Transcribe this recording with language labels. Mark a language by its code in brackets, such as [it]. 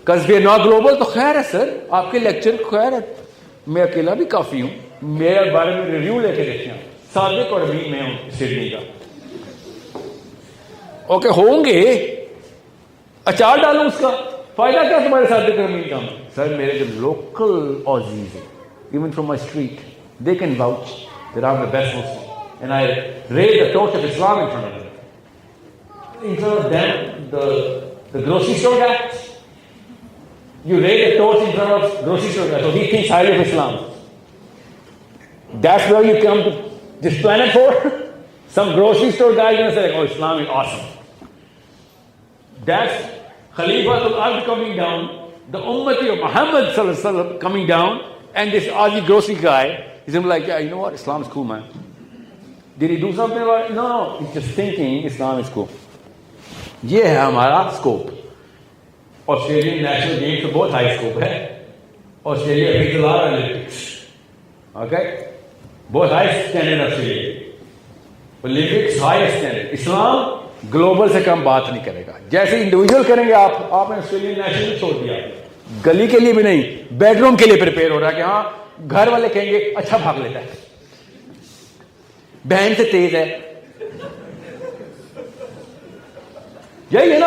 [en] Because we are not global, [ur] تو خیر ہے سر, آپ کے لیکچر خیر ہے, میں اکیلا بھی کافی ہوں, میرے بارے میں ریویو لے کے دیکھیں, صادق اور امین میں ہوں سڈنی کا. اوکے ہوں گے, اچار ڈالوں اس کا, فائدہ کیا تمہارے صادق اور امین کا؟ سر میرے جو لوکل آزیز ہیں, [en] even from my street, they can vouch that I'm the best Muslim. And I raise the torch of Islam in front of them. In front of them, the grocery store guy, you raise the torch in front of grocery store guy, so he thinks highly of Islam. That's where you come to this planet for? Some grocery store guy is going to say, oh, Islam is awesome. That's Khalifatul Ard coming down, the Ummati of Muhammad Sallallahu Alaihi Wasallam coming down, and this Aussie grocery guy is going to be like, yeah, you know what, Islam is cool, man. Did he do something about it? No, he's just thinking Islam is cool. [ur] یہ ہے ہمارا scope. Australian national game تو بہت high scope ہے. Australia Olympics, okay, بہت high standard Australia, Olympics high standard. اسلام global سے کم بات نہیں کرے گا. جیسے انڈیویجول کریں گے آپ نے آسٹریلین نیشنل چھوڑ دیا, گلی کے لیے بھی نہیں, بیڈ روم کے لیے پریپیئر ہو رہا ہے کہ ہاں گھر والے کہیں گے اچھا بھاگ لیتا ہے, بہن سے تیز ہے, یہی ہے نا.